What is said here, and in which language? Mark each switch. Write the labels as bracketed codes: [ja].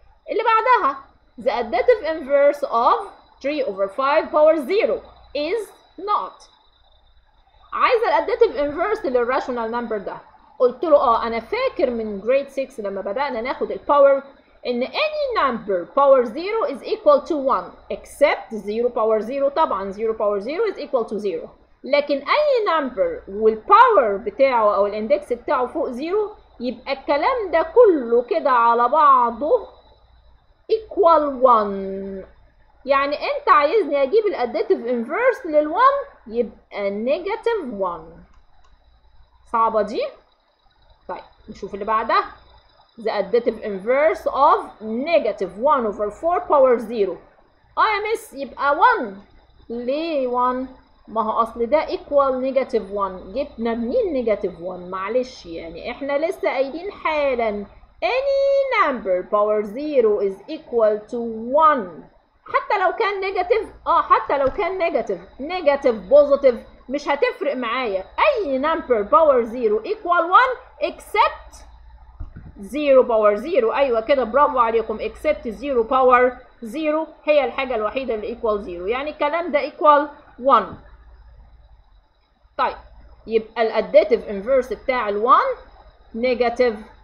[en] اللي بعدها the additive inverse of 3 over 5 power 0 is not. [ar] عايزه الاديتيف انفيرس للراشونال نمبر ده. قلت له انا فاكر من جريد 6 لما بدانا ناخد الباور ان [en] any number power 0 [ar] is equal to 1 except 0 power 0. طبعا 0 power 0 [en] is equal to 0، [ar] لكن اي number والباور بتاعه او الاندكس بتاعه فوق 0 يبقى الكلام ده كله كده على بعضه equal 1. يعني انت عايزني اجيب الاديتيف انفيرس لل1 يبقى نيجاتيف 1. صعبه دي؟ طيب نشوف اللي بعدها. [en] the additive inverse of negative 1 over 4 power 0. [ar] يا مس يبقى 1. ليه 1؟ ما هو اصل ده equal negative 1. جبنا منين نيجاتيف 1؟ معلش يعني احنا لسه قايلين حالا [en] any number power 0 is equal to 1. [ar] حتى لو كان نيجاتيف حتى لو كان نيجاتيف بوزيتيف مش هتفرق معايا. [en] اي number power 0 equal 1 except 0 power 0. [ar] ايوه كده برافو عليكم، except 0 باور 0 هي الحاجه الوحيده اللي [en] equal 0، [ar] يعني الكلام ده equal 1. طيب يبقى الاديتيف انفيرس بتاع ال1 نيجاتيف.